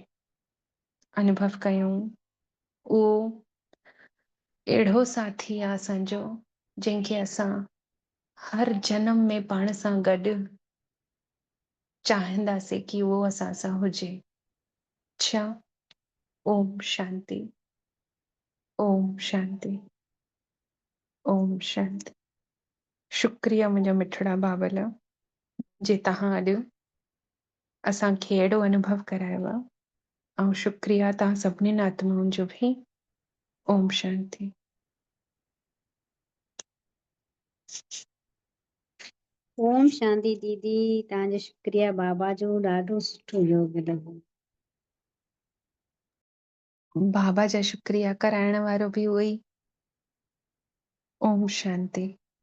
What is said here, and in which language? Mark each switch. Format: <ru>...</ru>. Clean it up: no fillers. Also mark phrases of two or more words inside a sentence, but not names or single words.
<sd>अनुभव कयूं उहो अहिड़ो साथी आहे असांजो, जंहिंखे असां हर जन्म में पाण सां गॾु चाहींदासीं कि उहो असां सां हुजे। अच्छा,</sd> <sa>ओम शांति, ओम शांति, ओम शांति।</sa> <sd>शुक्रिया मुंहिंजा मिठड़ा बाबल, जे तव्हां अॼु असांखे अहिड़ो अनुभव करायो आहे। ऐं शुक्रिया तव्हां सभिनीनि आत्माउनि जो बि।</sd> <sa>ओम शांति। ओम शांति</sa> <sd>दीदी, तव्हांजो शुक्रिया बाबा जो, ॾाढो सुठो योग लॻो। बाबा जा शुक्रिया कराइण वारो बि उहो ई।</sd> <sa>ओम शांति।</sa>